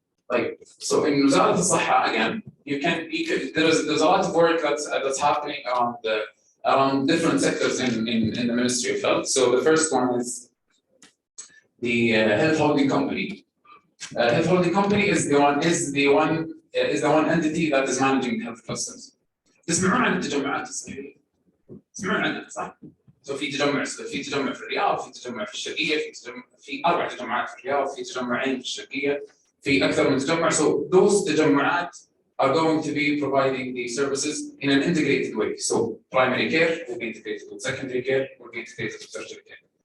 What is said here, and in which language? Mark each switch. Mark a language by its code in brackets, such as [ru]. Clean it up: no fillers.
[en] Like, so in وزارة الصحة, again, there's a lot of work that's happening around different sectors in the Ministry of Health. So the first one is the health holding company. Health holding company is the one entity that is managing health clusters. [ar] تسمعون عن التجمعات الصحية؟ تسمعون عنها صح؟ في تجمع في الرياض، في تجمع في الشرقية، في 4 تجمعات في الرياض، في تجمعين في الشرقية، في أكثر من تجمع. [en] So those تجمعات are going to be providing the services in an integrated way. So primary care will be integrated with secondary care, will be integrated with tertiary care.